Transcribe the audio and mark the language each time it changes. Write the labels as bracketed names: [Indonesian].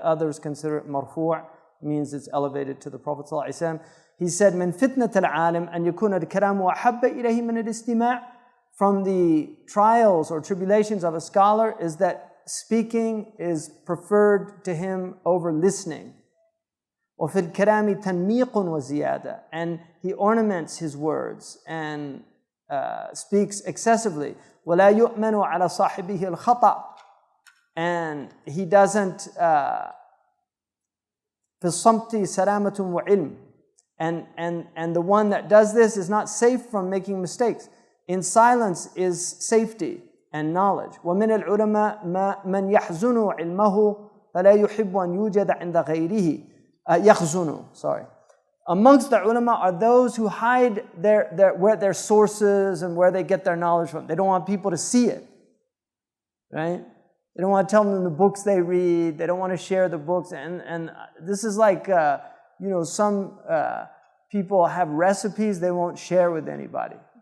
[English] Others consider it marfu', means it's elevated to the Prophet ﷺ. He said, [Arabic] "من فتنة العالم أن يكون الكلام أحب إليه من الاستماع." [English] From the trials or tribulations of a scholar is that speaking is preferred to him over listening. [Arabic] وفي الكلام تنميق وزيادة, [English] and he ornaments his words and speaks excessively. [Arabic] ولا يؤمن على صاحبه الخطأ, [English] and he doesn't [Arabic] في الصمت سلامة وعلم, [English] and the one that does this is not safe from making mistakes. In silence is safety and knowledge. [Arabic] ومن العلماء من يحزن علمه فلا يحب أن يوجد عند غيره. يخزن. [English] Amongst the ulama are those who hide their sources and where they get their knowledge from. They don't want people to see it, right? They don't want to tell them the books they read. They don't want to share the books. And this is like, some people have recipes they won't share with anybody.